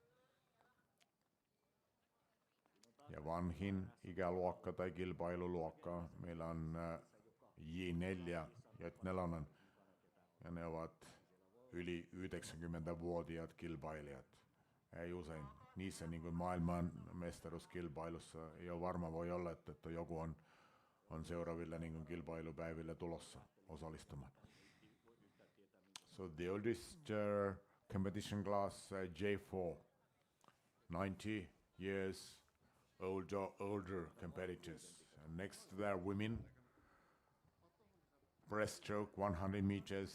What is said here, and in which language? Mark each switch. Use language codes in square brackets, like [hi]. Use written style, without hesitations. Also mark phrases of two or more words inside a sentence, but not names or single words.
[fi] Ja vanhin ikäluokka tai kilpailuluokka meillä on J4, J4, ja ne ovat yli 90-vuotiaat kilpailijat. Ei usein. Niissä niin kuin maailman mestaruuskilpailussa ei ole varma, voi olla, että joku on seuraavilla niin kuin kilpailupäivillä tulossa osallistumaan. [en] So the oldest competition class J4, 90 years older competitors. And next to their women, breaststroke 100 meters.